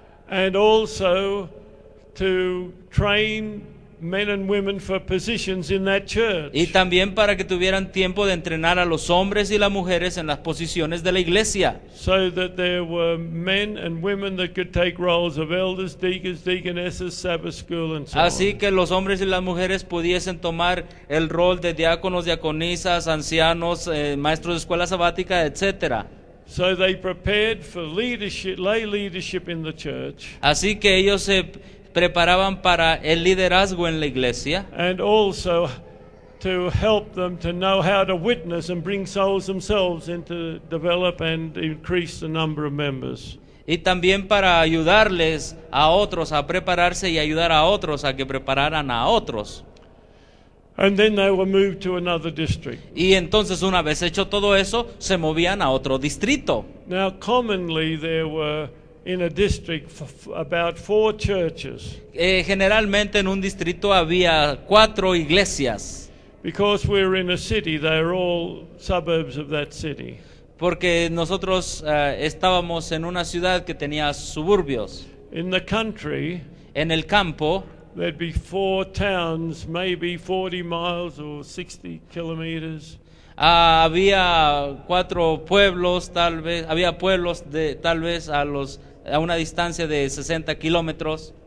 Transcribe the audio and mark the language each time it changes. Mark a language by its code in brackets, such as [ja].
[en] and also to train men and women for positions in that church. [es] Y también para que tuvieran tiempo de entrenar a los hombres y las mujeres en las posiciones de la iglesia. [en] So that there were men and women that could take roles of elders, deacons, deaconesses, Sabbath school, and so [es] Así [en] on. [es] que los hombres y las mujeres pudiesen tomar el rol de diáconos, diaconisas, ancianos, maestros de escuela sabática, etcétera. [en] So they prepared for leadership, lay leadership in the church, [es] Así que ellos se preparaban para el liderazgo en la iglesia [en] and also to help them to know how to witness and bring souls themselves and to develop and increase the number of members. [es] y también para ayudarles a otros a prepararse y ayudar a otros a que prepararan a otros. [en] And then they were moved to another district. [es] Y entonces una vez hecho todo eso, se movían a otro distrito. [en] Now, commonly there were in a district about 4 churches, [es] Generalmente en un distrito había 4 iglesias, [en] because we're in a city. They're all suburbs of that city. [es] porque nosotros estábamos en una ciudad que tenía suburbios. [en] In the country, [es] En el campo [en] there'd be 4 towns, maybe 40 miles or 60 kilometers. [es] había 4 pueblos, tal vez, había pueblos de tal vez a una distancia de 60 kilómetros